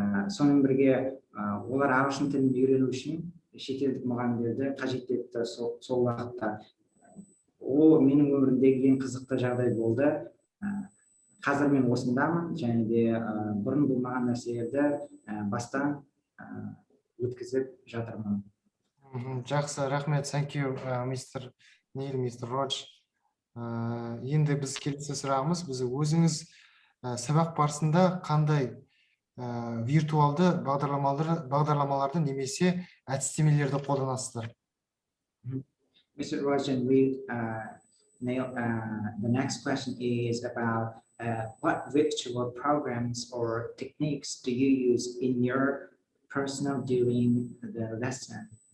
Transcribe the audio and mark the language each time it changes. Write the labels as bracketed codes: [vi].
[kk] Сонымен бірге олар ағылшын тілін үйрену үшін шетелдік мұғалімдерді қажет етті сол уақытта. Ол менің өмірімдегі ең қызықты жағдай болды. Қазір мен осындамын, және де бұрын болмаған нәрселерді бастан өткізіп жатырмын. Жақсы, рахмет, [en] thank you, Mr. Neil, Mr. Roj. [kk] Енді біз келесі сұрағымыз, біз өзіңіз сабақ барысында қандай виртуалды бағдарламаларды немесе әдістемелерді қолданасыздар? [en] Mr. Roj and Neil, the next question is about what virtual programs or techniques do you use in your personal during the lesson?